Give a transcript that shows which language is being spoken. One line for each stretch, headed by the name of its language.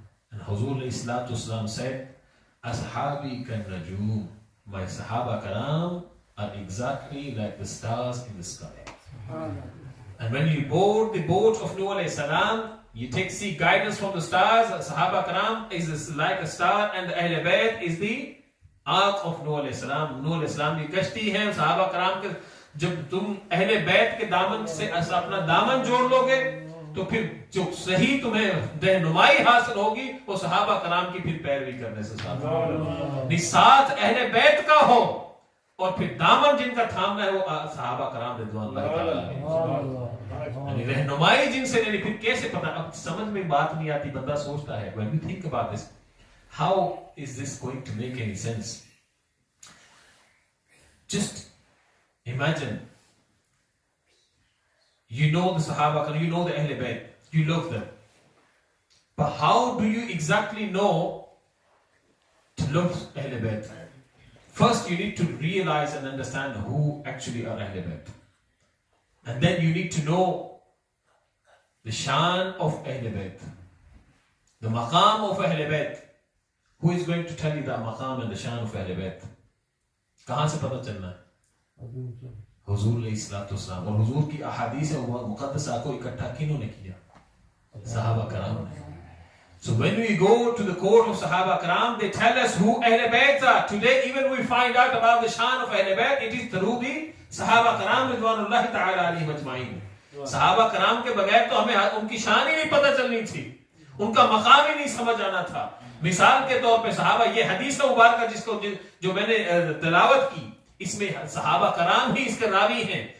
English: And Hazur Islam said,
Arabic: Ashabi kan najum,
English: my Sahaba Karam are exactly like the stars in the sky. And when you board the boat of Noah alayhi salam, you see guidance from the stars. Sahaba Karam is like a star, and the Ahle Bayt is the ark of Noah alayhi salam.
Urdu: Noah alayhi salam کی کشتی ہے. Sahaba Karam کے جب تم اہل بیت کے دامن سے اپنا دامن جوڑ لو گے تو پھر جو صحیح تمہیں رہنمائی حاصل ہوگی وہ صحابہ کرام کی پھر پیروی کرنے سے ساتھ اہل بیت کا ہو اور پھر دامن جن کا تھامنا ہے وہ صحابہ کرام رضوان اللہ تعالی، یعنی رہنمائی جن سے لینی. پھر کیسے پتا؟ اب سمجھ میں بات نہیں آتی، بندہ سوچتا ہے
English: when we think about this, how is this going to make any sense? Just imagine, you know the Sahaba, you know the Ahle Bayt, you love them. But how do you exactly know to love Ahle Bayt? First, you need to realize and understand who actually are Ahle Bayt. And then you need to know the shan of Ahle Bayt, the maqam of Ahle Bayt. Who is going to tell you the maqam and the shan of Ahle Bayt?
Urdu: کہاں سے پتہ چلنا ہے؟ حضور علیہ الصلوۃ والسلام. اور حضور کی احادیث مقدسہ کو اکٹھا کنہوں نے کیا؟ صحابہ کرام نے.
English: So when we go to the court of Sahaba Karam, they tell us who Ahle Bayt are. Today even we find out about the shan of Ahle Bayt, it is through the Sahaba Karam Ridwanullahi Ta'ala alayhim ajma'in.
Urdu: صحابہ کرام کے بغیر تو ہمیں ان کی شان ہی نہیں پتہ چلنی تھی، ان کا مقام ہی نہیں سمجھ آنا تھا. مثال کے طور پہ صحابہ، یہ حدیث مبارکہ جس کو جو میں نے تلاوت کی، اس میں صحابہ کرام ہی اس کے راوی ہیں.